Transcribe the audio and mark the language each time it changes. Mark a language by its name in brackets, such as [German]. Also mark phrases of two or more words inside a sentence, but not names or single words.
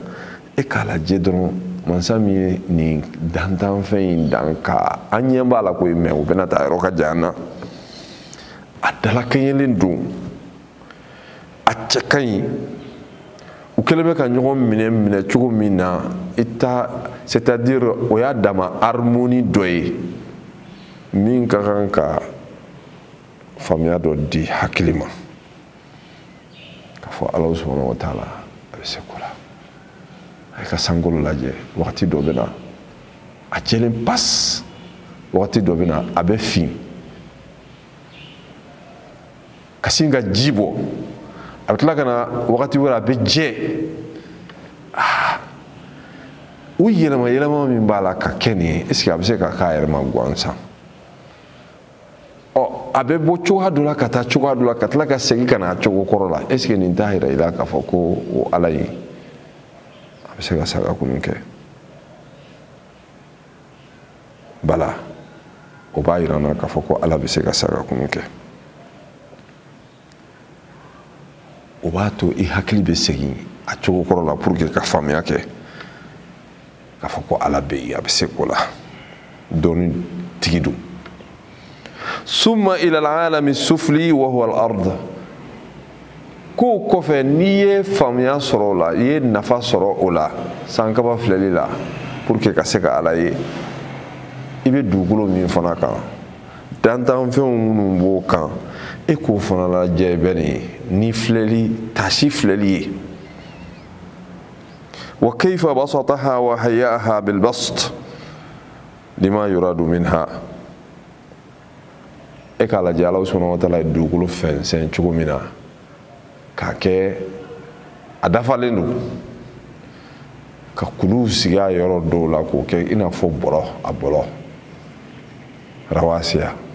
[Bambara] e k'a lajɛ dɔrɔn mansa min ye nin dantanfɛn in dan ka an ɲɛ b'a la ko ye mɛ o bɛna taa yɔrɔ ka jan na a dalakɛɲɛlen don a cɛ ka ɲi u kɛlen bɛ ka ɲɔgɔn minɛ cogo min na c'est-à-dire o y'a dama harmonie dɔ ye min ka kan ka faamuya dɔ di hakili ma k'a fɔ Ala [Arabic] سبحانه وتعالى [Bambara] a bɛ se ko la a ka sankolo lajɛ wagati dɔ bɛ na a jɛlen pas wagati dɔ bɛ na a bɛ fin ka sin ka ji bɔ a bɛ tila ka na wagati wɛrɛ a bɛ jɛ o yɛlɛma min b'a la ka kɛ nin ye est-ce que a bɛ se ka k'a yɛrɛ ma gansan a bɛ bɔ cogoya dɔ la ka taa cogoya dɔ la ka tila ka segin ka na cogo kɔrɔ la est-ce que nin t'a yira i la k'a fɔ ko o Ala in a bɛ se ka saga kunun kɛ bala o b'a yira n na k'a fɔ ko Ala bɛ se ka saga kunun kɛ o b'a to i hakili bɛ segin a cogo kɔrɔ la [French] pour que [Bambara] ka faamuya kɛ k'a fɔ ko Ala bɛ yen a bɛ se ko la dɔɔni tigi don [Arabic] ثم إلى العالم السفلي وهو الأرض [Bambara] ko kɔfɛ n'i ye faamuya sɔrɔ o la i ye nafa sɔrɔ o la sankaba filɛli la [French] pour que [Bambara] ka se ka Ala ye i bɛ dugukolo min fana kan dantanfɛnw minnu b'o kan e k'o fana lajɛ bɛni ni filɛli tasi filɛli ye [Arabic] وكيف بسطها وهيأها بالبسط لما يراد منها [Bambara] e k'a lajɛ Ala [Arabic] سبحانه وتعالى [Bambara] ye dugukolo fɛnsɛn cogo min na k'a kɛ a dafalen don ka kuluw sigi a yɔrɔ dɔw la k'o kɛ i n'a fɔ bɔlɔ a bɔlɔ rawasiya